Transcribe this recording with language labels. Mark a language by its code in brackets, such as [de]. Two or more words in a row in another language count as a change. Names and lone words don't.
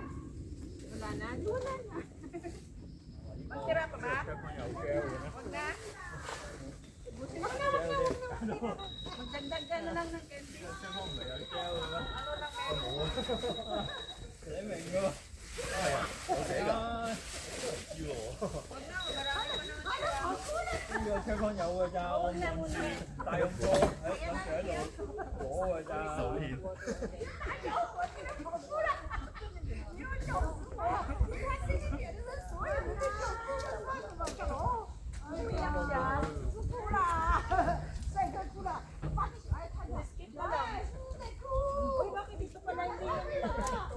[tl] Wala na? Wala na. Magtira pa ba? Huwag na. Wag na. Magdagdag ka na lang ng candy. Ano lang candy? [yue] 呢個車房有㗎咋，我唔知大勇哥喺諗住喺度攞㗎咋。 [tl] Uy, bakit dito pala hindi na nila ito?